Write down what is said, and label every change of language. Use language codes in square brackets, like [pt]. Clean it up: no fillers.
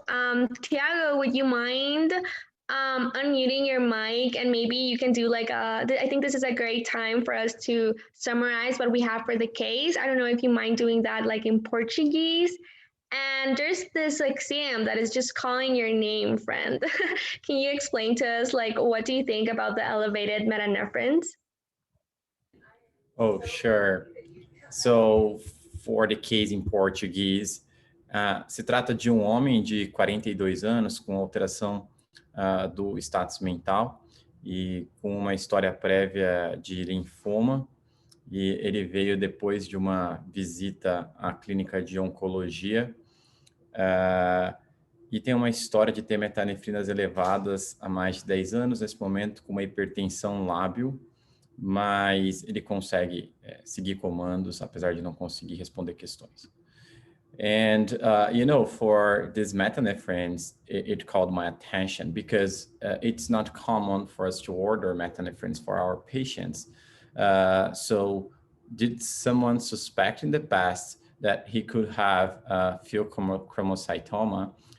[en] Tiago, would you mind unmuting your mic, and maybe you can do like I think this is a great time for us to summarize what we have for the case. I don't know if you mind doing that like in Portuguese. And there's this exam that is just calling your name, friend. Can you explain to us like what do you think about the elevated metanephrines? Oh, sure. So, for the case in Portuguese, [pt] se trata de um homem de 42 anos com alteração do status mental e com uma história prévia de linfoma, e ele veio depois de uma visita à clínica de oncologia, e tem uma história de ter metanefrinas elevadas há mais de 10 anos, nesse momento com uma hipertensão lábil, mas ele consegue seguir comandos, apesar de não conseguir responder questões. [en] And, for these metanephrines, it called my attention because it's not common for us to order metanephrines for our patients. So did someone suspect in the past that he could have pheochromocytoma?